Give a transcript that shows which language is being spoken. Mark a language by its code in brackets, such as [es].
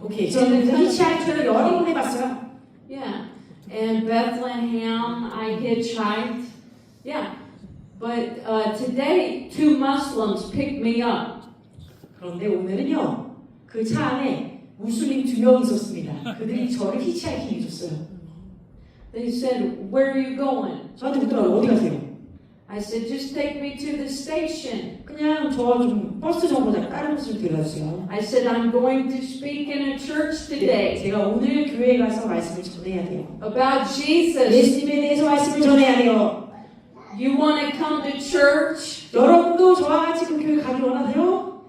[ko] 오케이, 저는 hitchhiking 여러 번 해봤어요. [en] Yeah, and Bethlehem, I hitchhiked. Yeah, but today 2 Muslims picked me up. [ko] 그런데 오늘은요, 그 차 안에 무슬림 2명이 있었습니다. 그들이 저를 히치하이킹 해줬어요. [en] They said, "Where are you going?" [ko] 저한테 묻더라고요. 어디 가세요? [en] I said, "Just take me to the station." [ko] 그냥 저 좀 버스 정거장 다른 곳으로 데려다주세요. [en] I said, "I'm going to speak in a church today [ko] 제가 오늘 교회에 가서 말씀을 전해야 돼요. [en] about Jesus. [ko] 예수님에 대해서 말씀을 전해야 돼요. [en] You want to come to church?" [ko] 여러분도 저와 같이 그 교회 가기 원하세요?